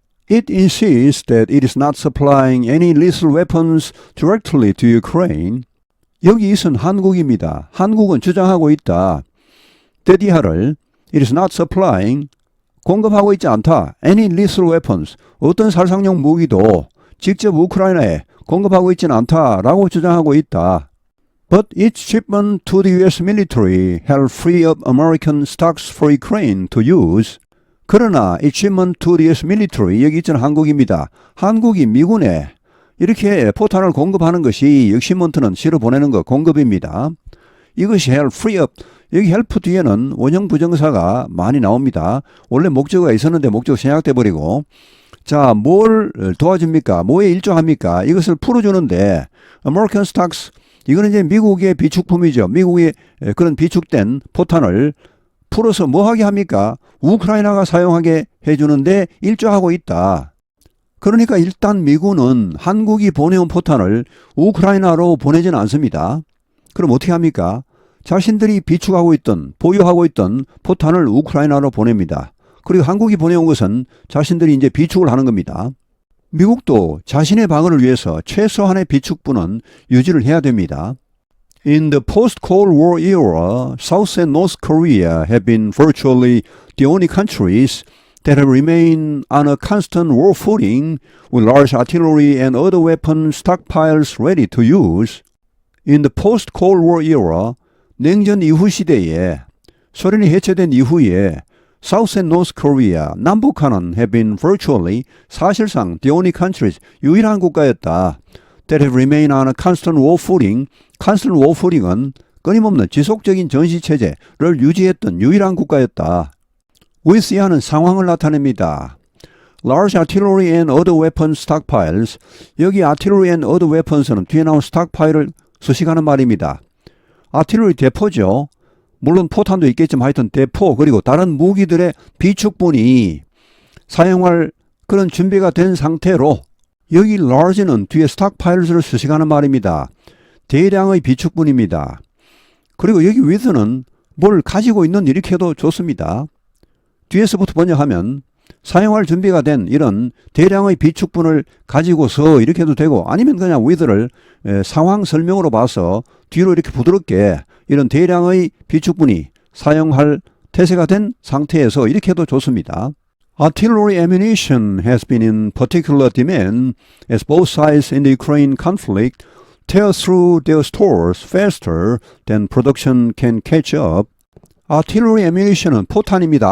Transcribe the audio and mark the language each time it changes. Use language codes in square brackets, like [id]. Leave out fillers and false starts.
[en] It insists that it is not supplying any lethal weapons directly to Ukraine. [ko] 여기 있은 한국입니다. 한국은 주장하고 있다. [en] 대디하를 it is not supplying, [ko] 공급하고 있지 않다. [en] Any lethal weapons, [ko] 어떤 살상용 무기도 직접 우크라이나에 공급하고 있지는 않다라고 주장하고 있다. [en] But its shipment to the U.S. military held free of American stocks for Ukraine to use. [ko] 그러나 [en] its shipment to the U.S. [ko] military, 여기 있는 한국입니다. 한국이 미군에 이렇게 포탄을 공급하는 것이 역시먼트는 실어 보내는 것, 공급입니다. 이것이 [en] held free of, [ko] 여기 help 뒤에는 원형 부정사가 많이 나옵니다. 원래 목적어가 있었는데 목적어 생략돼 버리고, 자, 뭘 도와줍니까? 뭐에 일조합니까? 이것을 풀어주는데 [en] American stocks, [ko] 이거는 이제 미국의 비축품이죠. 미국의 그런 비축된 포탄을 풀어서 뭐 하게 합니까? 우크라이나가 사용하게 해주는데 일조하고 있다. 그러니까 일단 미군은 한국이 보내온 포탄을 우크라이나로 보내지는 않습니다. 그럼 어떻게 합니까? 자신들이 비축하고 있던, 보유하고 있던 포탄을 우크라이나로 보냅니다. 그리고 한국이 보내온 것은 자신들이 이제 비축을 하는 겁니다. 미국도 자신의 방어를 위해서 최소한의 비축분은 유지를 해야 됩니다. [en] In the post-Cold War era, South and North Korea have been virtually the only countries that have remained on a constant war footing with large artillery and other weapon stockpiles ready to use. In the post-Cold War era, [ko] 냉전 이후 시대에, 소련이 해체된 이후에 [en] South and North Korea, [ko] 남북한은 [en] have been virtually, [ko] 사실상 [en] the only countries, [ko] 유일한 국가였다. [en] That have remained on a constant war footing. constant war footing [ko] 은 끊임없는 지속적인 전시체제를 유지했던 유일한 국가였다. with 이하는 상황을 나타냅니다. [en] Large artillery and other weapon stockpiles. [ko] 여기 [en] artillery and other weapons [ko] 는 뒤에 나온 stockpile을 수식하는 말입니다. artillery 대포죠. 물론 포탄도 있겠지만 하여튼 대포 그리고 다른 무기들의 비축분이 사용할 그런 준비가 된 상태로, 여기 large는 뒤에 stockpiles를 수식하는 말입니다. 대량의 비축분입니다. 그리고 여기 with는 뭘 가지고 있는 이렇게 해도 좋습니다. 뒤에서부터 번역하면 사용할 준비가 된 이런 대량의 비축분을 가지고서 이렇게 해도 되고, 아니면 그냥 with를 상황 설명으로 봐서 뒤로 이렇게 부드럽게 이런 대량의 비축분이 사용할 태세가 된 상태에서 이렇게 해도 좋습니다. [en] Artillery ammunition has been in particular demand as both sides in the Ukraine conflict tear through their stores faster than production can catch up. Artillery ammunition [ko] 은 포탄입니다.